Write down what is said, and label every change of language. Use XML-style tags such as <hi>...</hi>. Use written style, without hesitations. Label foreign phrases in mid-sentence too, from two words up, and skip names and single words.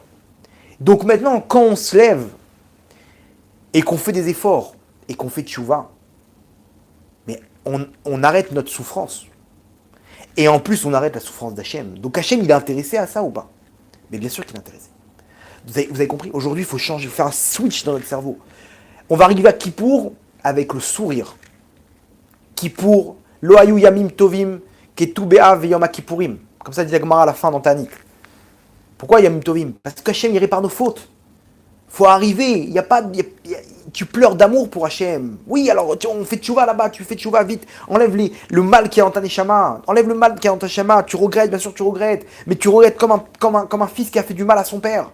<fr>Donc maintenant, quand on se lève et qu'on fait des efforts et qu'on fait tchouva, mais on arrête notre souffrance. Et en plus, on arrête la souffrance d'Hachem. Donc Hachem, il est intéressé à ça ou pas? Mais bien sûr qu'il est intéressé. Vous avez compris? Aujourd'hui, il faut changer, faire un switch dans notre cerveau. On va arriver à Kippour avec le sourire. Kippour,</fr> <he>לא היו ימים טובים, כט״ו באב יום כיפורים.</he> <fr>Comme ça dit la Gemara à la fin dans Tanit. Pourquoi</fr> <he>ימים טובים?</he> <fr>Parce qu'Hachem, il répare nos fautes. Faut arriver. Tu pleures d'amour pour Hachem. Oui, alors on fait tchouva là-bas, tu fais tchouva vite. Enlève le mal qui est en ta neshama. Enlève le mal qui est en ta neshama. Tu regrettes, bien sûr, tu regrettes. Mais tu regrettes comme un fils qui a fait du mal à son père.</fr>